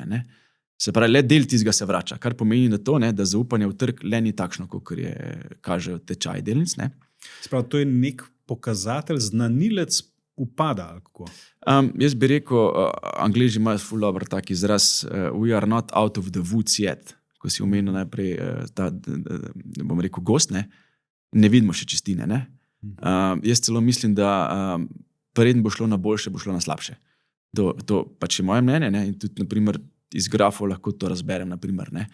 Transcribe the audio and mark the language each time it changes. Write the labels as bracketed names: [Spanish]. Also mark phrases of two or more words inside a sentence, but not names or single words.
[Slovenian] Ne? Se pravi, le del tistega se vrača, kar pomeni na to, ne, da zaupanje v trg le ni takšno, kot kažejo tečaji delnic. Ne? Se pravi, to je nek pokazatelj, znanilec upada. Ali kako? Jaz bi rekel, Angleži imajo ful dober tak izraz, [English] we are not out of the woods yet. [Slovenian] Ko si omenil najprej ta, bom rekel, gost, ne vidimo še čistine. Ne? Jaz celo mislim, da preden bo šlo na boljše, bo šlo na slabše. To pač je moje mnenje, ne? In tudi naprimer, iz grafov lahko to razberem, naprimer, ne?